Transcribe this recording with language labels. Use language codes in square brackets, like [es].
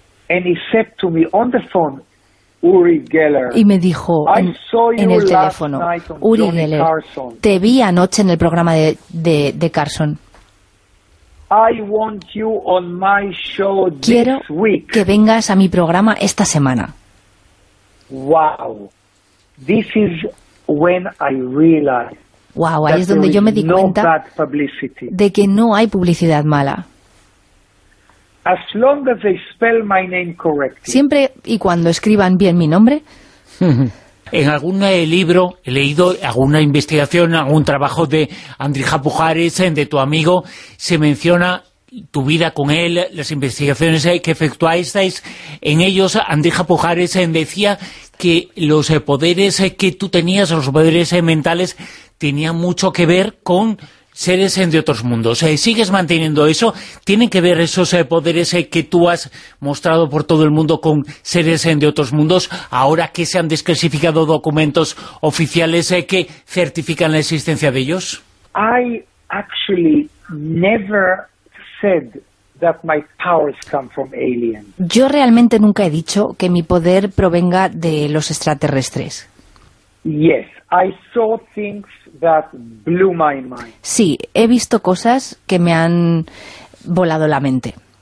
[en] And he said to me on the phone, Uri Geller, [es] y me dijo en el teléfono: Uri Geller, [en] Carson, [es] te vi anoche en el programa de Carson. [en] I want you on my show. [es] Quiero [en] this week [es] que vengas a mi programa esta semana. [en] Wow, this is when I realized. [es] Wow, ahí es donde yo me di cuenta de que no hay publicidad mala. [en] As long as they spell my name correctly. [es] Siempre y cuando escriban bien mi nombre. En algún libro he leído, alguna investigación, algún trabajo de Andrija Pujares, de tu amigo, se menciona tu vida con él, las investigaciones que efectuáis. En ellos, Andrija Pujares decía que los poderes que tú tenías, los poderes mentales, tenían mucho que ver con seres de otros mundos. ¿Sigues manteniendo eso? ¿Tienen que ver esos poderes que tú has mostrado por todo el mundo con seres de otros mundos, ahora que se han desclasificado documentos oficiales que certifican la existencia de ellos? [en] I actually never said that my powers come from aliens. [es] Yo realmente nunca he dicho que mi poder provenga de los extraterrestres. [en] Yes, I saw things that blew my mind. [es] Sí, he visto cosas que me han volado la mente.